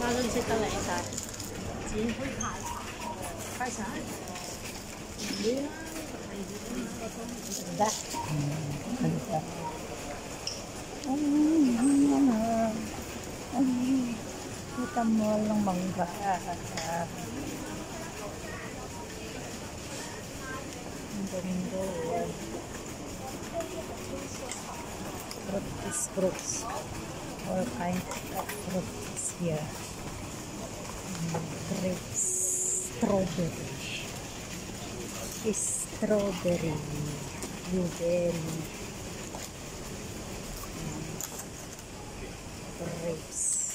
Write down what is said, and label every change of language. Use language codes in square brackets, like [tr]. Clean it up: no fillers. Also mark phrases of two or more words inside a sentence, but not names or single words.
[yue] 識得你晒，只可以快晒。唔要啦，得。 [tl] 得。Kita mo lang mangga. Ang ganda. [en] Fruits. All kinds of fruits here. Grapes. Strawberry. Blueberry. Grapes.